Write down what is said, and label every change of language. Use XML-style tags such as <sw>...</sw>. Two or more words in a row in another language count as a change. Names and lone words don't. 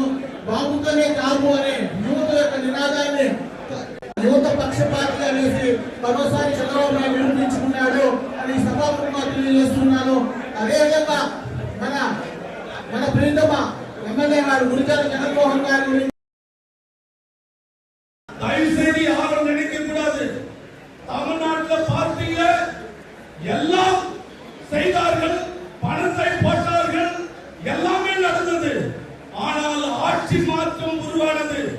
<te>బాబుతోనే కాదు అనే యువత యొక్క నినాదాన్ని యువత పక్షపాతి అనేసి భరోసాని చంద్రబాబు నాయుడు నిరూపించుకున్నాడు అని సభాముఖంగా తెలియజేస్తున్నాను. అదేవిధంగా మన ప్రియతమ ఎమ్మెల్యే గారు గురజాల జగన్మోహన్ గారి గురించి</te> <ta>தமிழ்நாட்டில் பார்த்தீங்க எல்லாம் செய்தார்கள், பணத்தை போட்டார்கள், எல்லாமே நடந்தது. ஆனால் ஆட்சி மாற்றம் உருவானது.</ta>